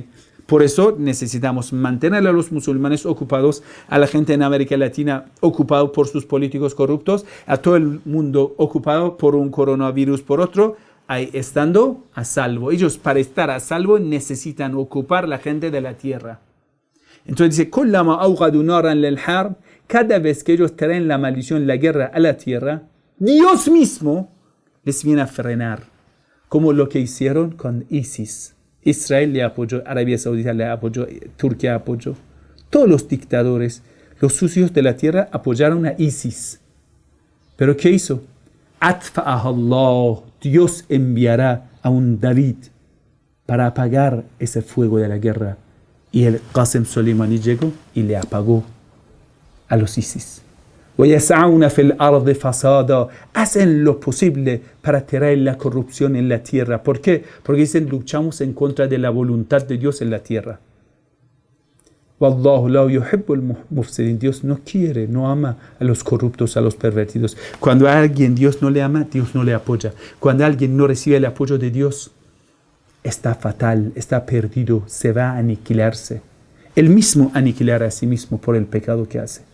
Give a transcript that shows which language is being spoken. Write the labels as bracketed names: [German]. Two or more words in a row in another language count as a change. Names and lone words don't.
[Spanish] Por eso necesitamos mantener a los musulmanes ocupados, a la gente en América Latina ocupado por sus políticos corruptos, a todo el mundo ocupado por un coronavirus, por otro, ahí estando a salvo. Ellos para estar a salvo necesitan ocupar la gente de la tierra. Entonces dice, [Arabic] كلما أوقدوا نارا للحرب, [Spanish] cada vez que ellos traen la maldición, la guerra a la tierra, Dios mismo les viene a frenar, como lo que hicieron con ISIS. Israel le apoyó, Arabia Saudita le apoyó, Turquía apoyó. Todos los dictadores, los sucios de la tierra, apoyaron a ISIS. ¿Pero qué hizo? [Arabic] أطفأها الله, [Spanish] Dios enviará a un David para apagar ese fuego de la guerra. Y el Qasem Soleimani llegó y le apagó a los ISIS. [Arabic] وَيَسْعَوْنَ فِي الْأَرْضِ فَسَادًا. [Spanish] Hacen lo posible para traer la corrupción en la tierra. ¿Por qué? Porque dicen, luchamos en contra de la voluntad de Dios en la tierra. [Arabic] وَاللَّهُ لَا يُحِبُّ الْمُفْسِدِينَ. [Spanish] Dios no quiere, no ama a los corruptos, a los pervertidos. Cuando a alguien Dios no le ama, Dios no le apoya. Cuando alguien no recibe el apoyo de Dios, está fatal, está perdido, se va a aniquilarse. Él mismo aniquilar a sí mismo por el pecado que hace.